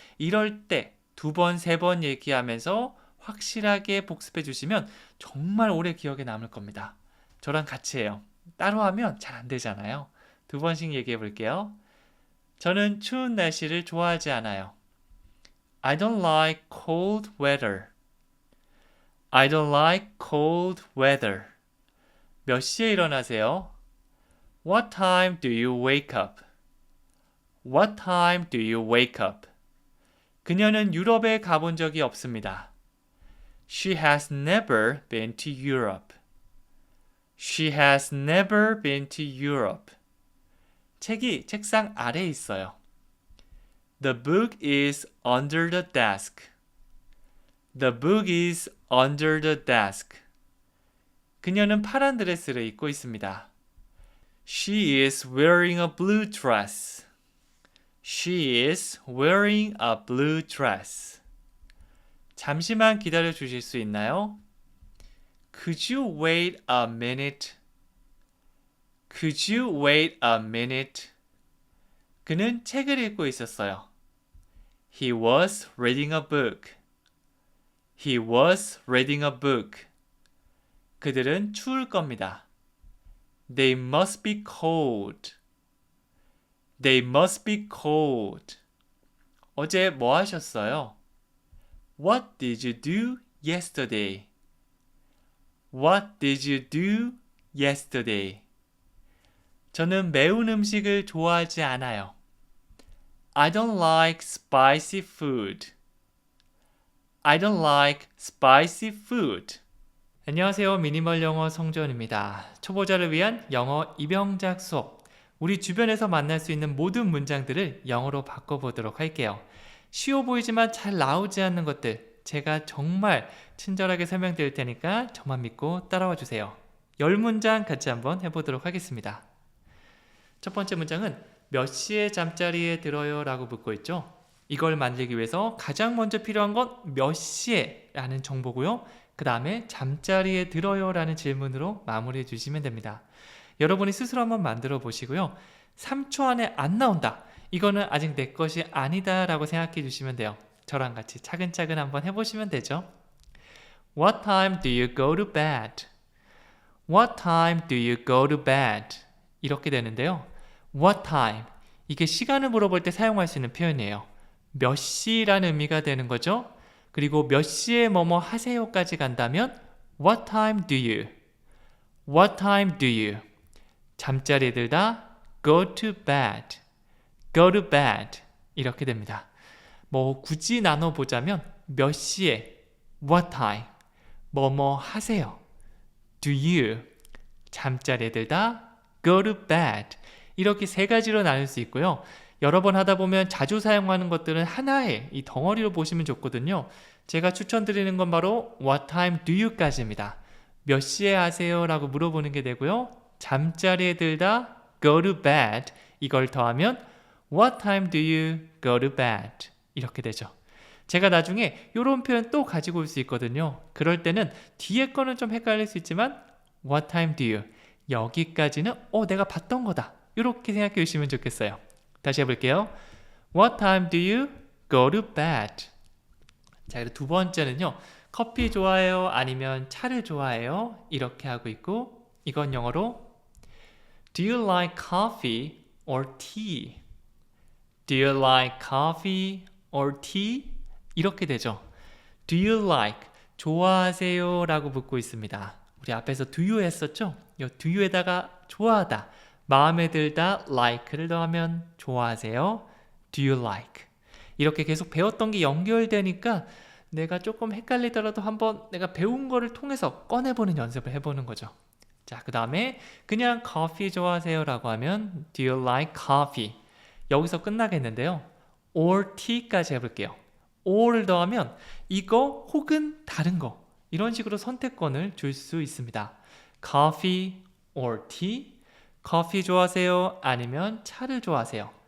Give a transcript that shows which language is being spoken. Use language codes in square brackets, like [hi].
[ko] 이럴 때 2번, 3번 얘기하면서 확실하게 복습해 주시면 정말 오래 기억에 남을 겁니다. 저랑 같이 해요. 따로 하면 잘 안 되잖아요. 2번씩 얘기해 볼게요. 저는 추운 날씨를 좋아하지 않아요. [en] I don't like cold weather. I don't like cold weather. [ko] 몇 시에 일어나세요? [en] What time do you wake up? What time do you wake up? [ko] 그녀는 유럽에 가본 적이 없습니다. [en] She has never been to Europe. She has never been to Europe. [ko] 책이 책상 아래에 있어요. [en] The book is under the desk. The book is under the desk. [ko] 그녀는 파란 드레스를 입고 있습니다. [en] She is wearing a blue dress. She is wearing a blue dress. [ko] 잠시만 기다려 주실 수 있나요? [en] Could you wait a minute? Could you wait a minute? [ko] 그는 책을 읽고 있었어요. [en] He was reading a book. He was reading a book. [ko] 그들은 추울 겁니다. [en] They must be cold. They must be cold. [ko] 어제 뭐 하셨어요? [en] What did you do yesterday? What did you do yesterday? [ko] 저는 매운 음식을 좋아하지 않아요. [en] I don't like spicy food. I don't like spicy food. [ko] 안녕하세요. 미니멀 영어 성지원입니다. 초보자를 위한 영어 입영작 수업. 우리 주변에서 만날 수 있는 모든 문장들을 영어로 바꿔보도록 할게요. 쉬워 보이지만 잘 나오지 않는 것들 제가 정말 친절하게 설명드릴 테니까 저만 믿고 따라와 주세요. 10문장 같이 한번 해보도록 하겠습니다. 첫 번째 문장은 몇 시에 잠자리에 들어요? 라고 묻고 있죠. 이걸 만들기 위해서 가장 먼저 필요한 건 몇 시에 라는 정보고요. 그 다음에 잠자리에 들어요? 라는 질문으로 마무리해 주시면 됩니다. 여러분이 스스로 한번 만들어 보시고요. 3초 안에 안 나온다. 이거는 아직 내 것이 아니다 라고 생각해 주시면 돼요. 저랑 같이 차근차근 한번 해보시면 되죠. [en] What time do you go to bed? What time do you go to bed? [ko] 이렇게 되는데요. [en] What time? [ko] 이게 시간을 물어볼 때 사용할 수 있는 표현이에요. 몇 시라는 의미가 되는 거죠. 그리고 몇 시에 뭐뭐 하세요까지 간다면 [en] What time do you? What time do you? [ko] 잠자리에 들다 [en] go to bed. go to bed. [ko] 이렇게 됩니다. 뭐 굳이 나눠보자면 몇 시에 [en] what time? [ko] 뭐뭐 하세요. [en] do you? [ko] 잠자리에 들다 [en] go to bed. [ko] 이렇게 세 가지로 나눌 수 있고요. 여러 번 하다 보면 자주 사용하는 것들은 하나의 이 덩어리로 보시면 좋거든요. 제가 추천드리는 건 바로 [en] What time do you? [ko] 까지입니다. 몇 시에 하세요? 라고 물어보는 게 되고요. 잠자리에 들다 [en] go to bed. [ko] 이걸 더하면 [en] What time do you go to bed? [ko] 이렇게 되죠. 제가 나중에 이런 표현 또 가지고 올 수 있거든요. 그럴 때는 뒤에 거는 좀 헷갈릴 수 있지만 [en] What time do you? [ko] 여기까지는 내가 봤던 거다. 이렇게 생각해 주시면 좋겠어요. 다시 해볼게요. [en] What time do you go to bed? [ko] 자, 그리고 두 번째는요. 커피 좋아해요? 아니면 차를 좋아해요? 이렇게 하고 있고, 이건 영어로 [en] Do you like coffee or tea? Do you like coffee or tea? [ko] 이렇게 되죠. [en] Do you like? [ko] 좋아하세요? 라고 묻고 있습니다. 우리 앞에서 [en] do you [ko] 했었죠? 이 do you에다가 좋아하다, 마음에 들다, like를 더하면 좋아하세요? [en] Do you like? [ko] 이렇게 계속 배웠던 게 연결되니까 내가 조금 헷갈리더라도 한번 내가 배운 거를 통해서 꺼내보는 연습을 해보는 거죠. 자, 그 다음에 그냥 커피 좋아하세요? 라고 하면 [en] Do you like coffee? [ko] 여기서 끝나겠는데요. [en] or tea [ko] 까지 해볼게요. or를 더하면 이거 혹은 다른 거, 이런 식으로 선택권을 줄 수 있습니다. [en] coffee or tea? [ko] 커피 좋아하세요? 아니면 차를 좋아하세요?